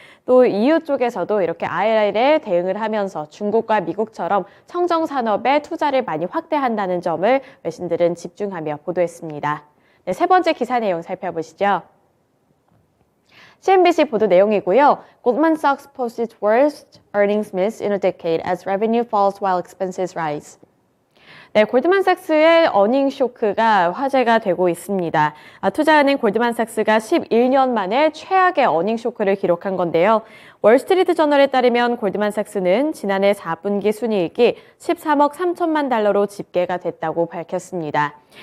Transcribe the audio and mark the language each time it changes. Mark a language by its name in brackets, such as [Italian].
[Korean] 또 EU 쪽에서도 이렇게 IRA에 대응을 하면서 중국과 미국처럼 청정산업에 투자를 많이 확대한다는 점을 외신들은 집중하며 보도했습니다. 네, 세 번째 기사 내용 살펴보시죠. CNBC 보도 내용이고요. [English] Goldman Sachs posts its worst earnings miss in a decade as revenue falls while expenses rise. [Korean] 네, 골드만삭스의 어닝 쇼크가 화제가 되고 있습니다. 투자은행 골드만삭스가 11년 만에 최악의 어닝 쇼크를 기록한 건데요. 월스트리트 저널에 따르면 골드만삭스는 지난해 4분기 순이익이 13억 3천만 달러로 집계가 됐다고 밝혔습니다.